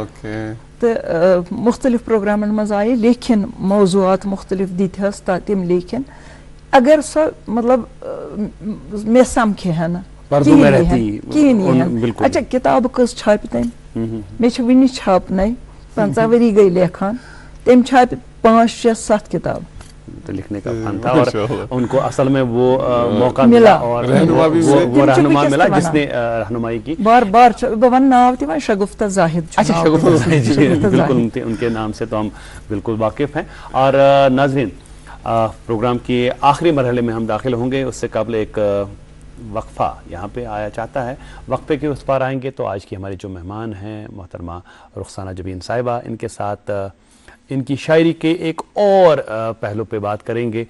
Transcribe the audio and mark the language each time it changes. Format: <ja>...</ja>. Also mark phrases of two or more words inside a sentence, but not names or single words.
<ks>تہٕ مختلف پروگرامن منٛز آیہِ لیکھِن موضوعات مختلف دِتہس تِم لیکھِن اگر سۄ مطلب مےٚ سمکھِ ہا نہٕ کِہیٖنۍ یی ہا اچھا کِتابہٕ کٔژ چھاپہِ تٔمۍ مےٚ چھِ وٕنہِ چھاپنَے 15 ؤری گٔے لیکھان تٔمۍ چھاپہِ 5, 6, 7 کتاب</ks> <ur>لکھنے کا فن تھا اور ان کو اصل میں وہ موقع ملا اور وہ رہنما ملا جس نے رہنمائی کی</ur> <ks>بار بار بہ ون ناو تہ شگفتہ زاہد.</ks> <ur>اچھا شگفتہ زاہد جی بالکل ان کے نام سے تو ہم بالکل واقف ہیں. اور ناظرین پروگرام کے آخری مرحلے میں ہم داخل ہوں گے اس سے قبل ایک وقفہ یہاں پہ آیا چاہتا ہے. وقفے کے اس پار آئیں گے تو آج کی ہمارے جو مہمان ہیں محترمہ رخسانہ جبین صاحبہ ان کے ساتھ ان کی شاعری کے ایک اور پہلو پہ بات کریں گے.</ur>